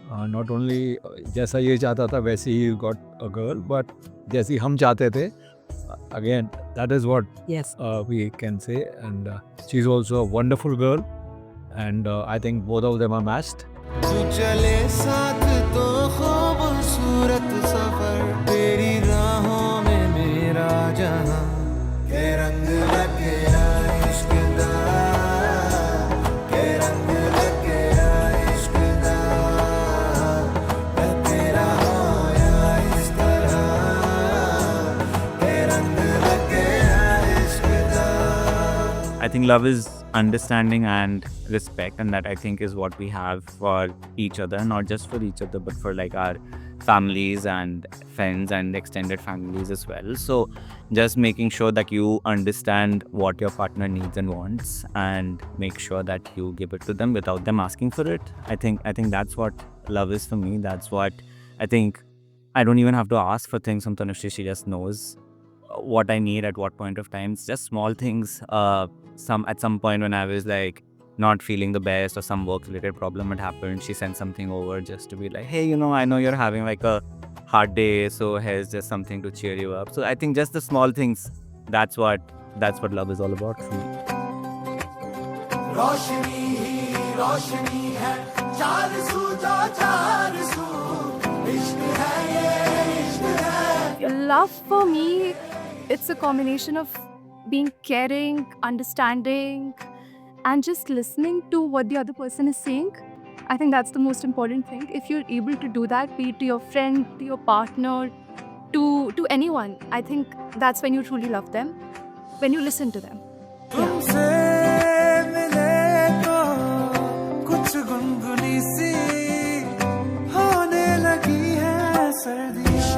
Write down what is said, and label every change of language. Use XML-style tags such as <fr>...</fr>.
<en>not only</en> <hi>जैसा ये चाहता था वैसे he</hi> <en>got a girl, but</en> <hi>जैसी हम चाहते थे,</hi> <en>Again that is what Yes. we can say, and she's also a wonderful girl, and I think both of them are matched.</en> <hi>तू चले साथ तो खूबसूरत सफर, तेरी राहों में मेरा जहां के रंग लगे इश्क दा, के रंग लगे इश्क दा, मैं तेरा होया इस तरह, के रंग लगे इश्क दा।</hi> <en>I think love is understanding and respect, and that I think is what we have for each other, not just for each other but for like our families and friends and extended families as well. So just making sure that you understand what your partner needs and wants and make sure that you give it to them without them asking for it. I think that's what love is for me. That's what I think. I don't even have to ask for things from Tanushree. She just knows what I need at what point of time. It's just small things. At some point when I was like not feeling the best or some work related problem had happened, she sent something over just to be like, hey, I know you're having like a hard day, so here's just something to cheer you up. So I think just the small things, that's what love is all about for me.</en> <hi>रोशनी ही रोशनी है, चार सू जो चार सू, इश्क है ये इश्क है।</hi> <en>Love for me, it's a combination of being caring, understanding, and just listening to what the other person is saying. I think that's the most important thing. If you're able to do that, be it to your friend, to your partner, to anyone, I think that's when you truly love them, when you listen to them.</en> <hi>तुमसे मिले तो कुछ गुनगुनी सी होने लगी है सर्दियाँ।</hi>